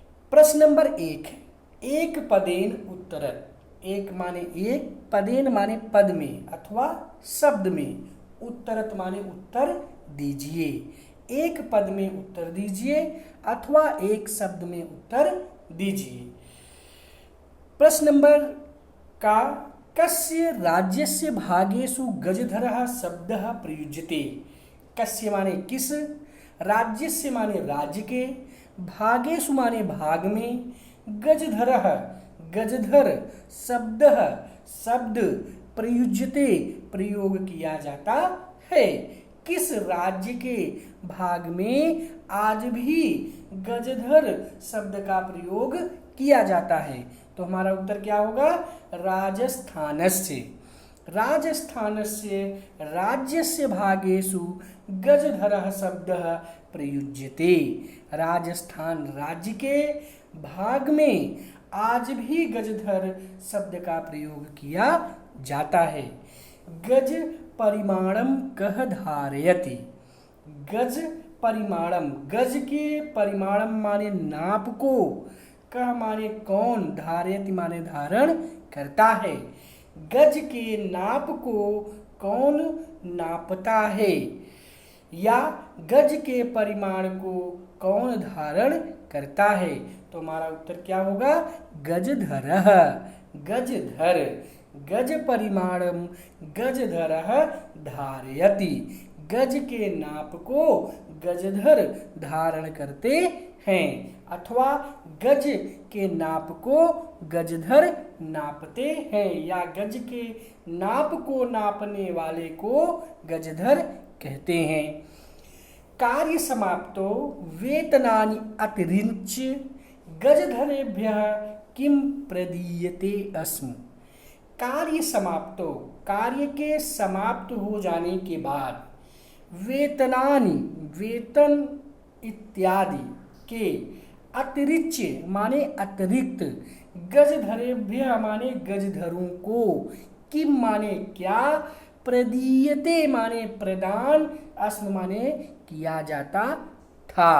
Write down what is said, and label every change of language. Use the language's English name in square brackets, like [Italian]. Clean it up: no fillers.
[Hindi] प्रश्न नंबर 1 है, [Sanskrit] एक पदेन उत्तरत। [Hindi] एक माने एक, पदेन माने पद में अथवा शब्द में, उत्तरत माने उत्तर दीजिए। एक पद में उत्तर दीजिए अथवा एक शब्द में उत्तर दीजिए। प्रश्न नंबर का [Sanskrit] कस्य राज्यस्य भागेषु गजधरः शब्दः प्रयुज्यते। [Hindi] कस्य माने किस, राज्यस्य माने राज्य के, भागेषु माने भाग में, गजधरः गजधर शब्दः शब्द प्रयुज्यते प्रयोग किया जाता है। किस राज्य के भाग में आज भी गजधर शब्द का प्रयोग किया जाता है। तो हमारा उत्तर क्या होगा? [Sanskrit] राजस्थानस्य। राजस्थानस्य राज्यस्य भागेषु गजधरः शब्दः प्रयुज्यते। [Hindi] राजस्थान राज्य के भाग में आज भी गजधर शब्द का प्रयोग किया जाता है। [Sanskrit] गज परिमाणम कह धारयति। [Hindi] गज परिमाणम, गज के परिमाणम माने नाप को, कह माने कौन, धारयति माने धारण करता है। गज के नाप को कौन नापता है, या गज के परिमाण को कौन धारण करता है। तो हमारा उत्तर क्या होगा? [Sanskrit] गजधरः। गजधर। गज परिमाणम गजधरः धारयति। [Hindi] गज के नाप को गजधर धारण करते हैं, अथवा गज के नाप को गजधर नापते हैं, या गज के नाप को नापने वाले को गजधर कहते हैं। [Sanskrit] कार्य समाप्तो वेतनानि अतिरिच्य गजधरेभ्यः किम प्रदीयते अस्म। [Hindi] कार्य समाप्तो, कार्य के समाप्त हो जाने के बाद, वेतनानि वेतन इत्यादि के, अतिरिच्य माने अतिरिक्त, गजधरेभ्यः माने गजधरों को, किम माने क्या, प्रदीयते माने प्रदान, अस्म माने किया जाता था।